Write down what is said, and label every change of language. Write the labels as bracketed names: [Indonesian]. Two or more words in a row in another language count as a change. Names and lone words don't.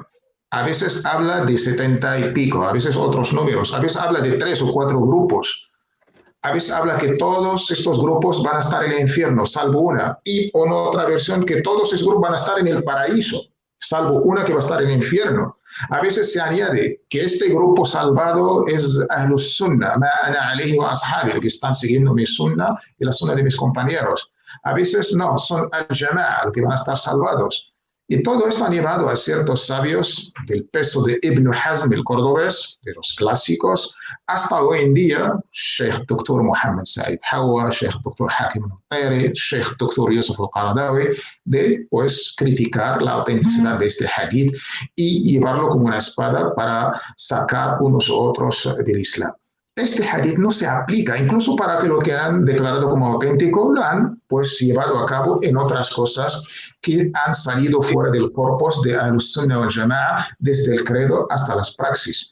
[Spanish] A veces habla de 70 y pico, a veces otros números, a veces habla de 3 o 4 grupos. A veces habla que todos estos grupos van a estar en el infierno, salvo una. Y en otra versión que todos esos grupos van a estar en el paraíso, salvo una que va a estar en el infierno. A veces se añade que este grupo salvado es Ahlus Sunnah, [Arabic] ma ana alayhi wa ashabi, [Spanish] que están siguiendo mi Sunnah y la Sunnah de mis compañeros. A veces no, son Al-Jama'a, los que van a estar salvados. Y todo esto ha llevado a ciertos sabios del peso de Ibn Hazm, el cordobés, de los clásicos, hasta hoy en día, Sheikh Dr. Muhammad Said Hawa, Sheikh Dr. Hakim al-Tayri, Sheikh Dr. Yusuf al-Qaradawi, de pues criticar la autenticidad de este hadith y llevarlo como una espada para sacar unos u otros del Islam. Este hadith no se aplica, incluso para que lo que han declarado como auténtico lo han pues llevado a cabo en otras cosas que han salido fuera del corpus de [Arabic] Ahlus Sunnah wal Jama'a, [Spanish] desde el credo hasta las praxis.